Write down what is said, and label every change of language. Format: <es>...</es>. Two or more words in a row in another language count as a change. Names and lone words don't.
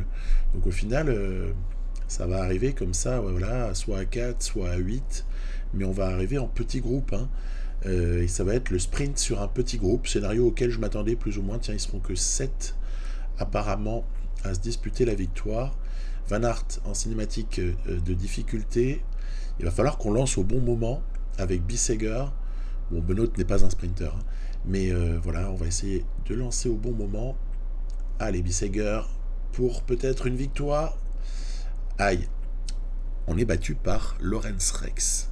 <fr>Donc au final, ça va arriver comme ça, soit à 4, soit à 8. Mais on va arriver en petits groupes. Et ça va être le sprint sur un petit groupe. Scénario auquel je m'attendais plus ou moins. Tiens, ils seront que 7 apparemment à se disputer la victoire. Van Aert en cinématique de difficulté. Il va falloir qu'on lance au bon moment avec Bissegger. Bon, Benoît n'est pas un sprinter, mais on va essayer de lancer au bon moment. Allez, Bissegger pour peut-être une victoire. Aïe, on est battu par Lorenz Rex.</fr>